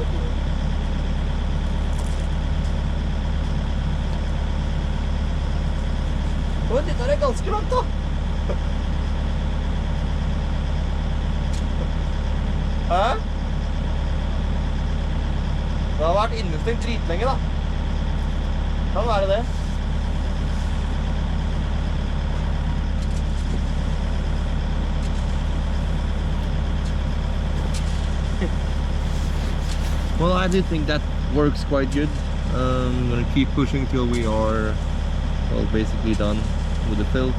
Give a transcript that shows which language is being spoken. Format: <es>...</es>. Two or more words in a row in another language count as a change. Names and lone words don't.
<no>Oi, dette er ganske langt da. Hæ? Det har vært innestengt dritlenge da. Kan være det.</no> <en>Well, I do think that works quite good. I'm gonna keep pushing till we are, well, basically done with the fill.</en>